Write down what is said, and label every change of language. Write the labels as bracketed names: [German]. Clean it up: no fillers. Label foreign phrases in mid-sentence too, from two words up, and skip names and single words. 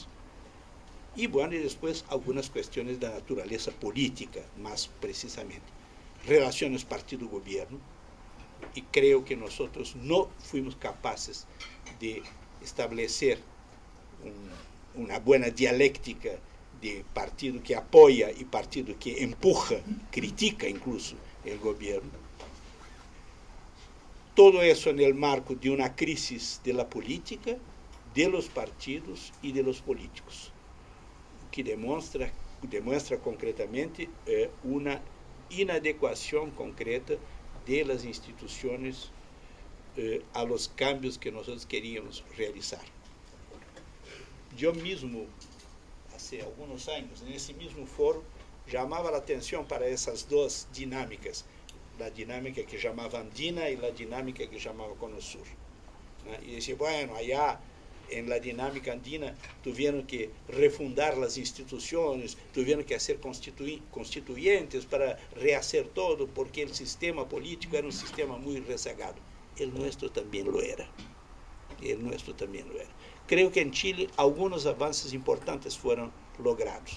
[Portuguese] E, bueno, e depois algumas questões da natureza política, mais precisamente. Relações partido-governo, e creio que nós não fomos capazes de estabelecer uma boa dialéctica de partido que apoia e partido que empuja, critica incluso o governo. Todo isso no marco de uma crise da política, [Spanish] de los partidos [Portuguese] e [Spanish] de los políticos, [Portuguese] que demonstra concretamente uma inadequação concreta das instituições [Spanish] a los cambios [Portuguese] que nós queríamos realizar. Eu mesmo, há alguns anos, nesse mesmo fórum, chamava a atenção para essas duas dinâmicas, a dinâmica que chamava andina e a dinâmica que chamava Cono Sur. E dizia, [Spanish] bueno, allá en la dinámica andina tuvieron que refundar las instituciones, tuvieron que hacer constituyentes para rehacer todo, porque el sistema político era un sistema muy rezagado. El nuestro también lo era. Creo que en Chile algunos avances importantes fueron logrados.